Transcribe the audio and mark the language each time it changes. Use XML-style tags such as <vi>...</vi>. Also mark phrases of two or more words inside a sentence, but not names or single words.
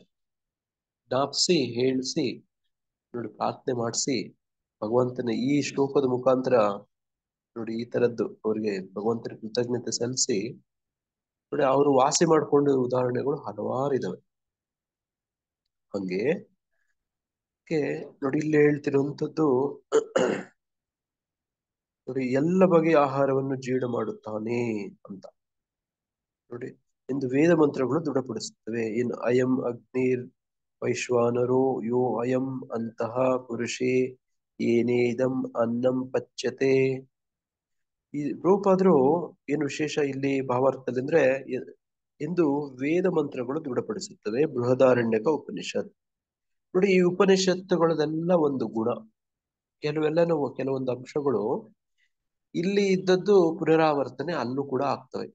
<kn>ಹೇಳಿಸಿ ನೋಡಿ, ಪ್ರಾರ್ಥನೆ ಮಾಡಿಸಿ ಭಗವಂತನ ಈ ಶ್ಲೋಕದ ಮುಖಾಂತರ ನೋಡಿ ಈ ತರದ್ದು ಅವ್ರಿಗೆ ಭಗವಂತನ ಕೃತಜ್ಞತೆ ಸಲ್ಲಿಸಿ ನೋಡಿ ಅವರು ವಾಸಿ ಮಾಡ್ಕೊಂಡ ಉದಾಹರಣೆಗಳು ಹಲವಾರು ಇದಾವೆ. ಹಂಗೆ ನೋಡಿ, ಇಲ್ಲಿ ಹೇಳ್ತಿರುವಂತದ್ದು ನೋಡಿ, ಎಲ್ಲ ಬಗೆಯ ಆಹಾರವನ್ನು ಜೀರ್ಣ ಮಾಡುತ್ತಾನೆ ಅಂತ ನೋಡಿ ಎಂದು ವೇದ ಮಂತ್ರಗಳು ದೃಢಪಡಿಸುತ್ತವೆ.</kn> <sa>ಇನ್ ಅಯಂ ಅಗ್ನಿರ್ ವೈಶ್ವಾನರೋ ಯೋ ಅಯಂ ಅಂತಹ ಪುರುಷೇ ಏನೇದಂ ಅನ್ನಂ ಪಚ್ಯತೆ.</sa> <kn>ಈ ರೂಪಾದ್ರೂ ಏನು ವಿಶೇಷ ಇಲ್ಲಿ ಭಾವಾರ್ಥದಲ್ಲಿ ಅಂದ್ರೆ, ಎಂದು ವೇದ ಮಂತ್ರಗಳು ದೃಢಪಡಿಸುತ್ತವೆ. ಬೃಹದಾರಣ್ಯಕ ಉಪನಿಷತ್ ನೋಡಿ, ಈ ಉಪನಿಷತ್ತುಗಳದೆಲ್ಲ ಒಂದು ಗುಣ, ಕೆಲವೊಂದು ಅಂಶಗಳು ಇಲ್ಲಿ ಇದ್ದದ್ದು ಪುನರಾವರ್ತನೆ ಅಲ್ಲೂ ಕೂಡ ಆಗ್ತವೆ.</kn>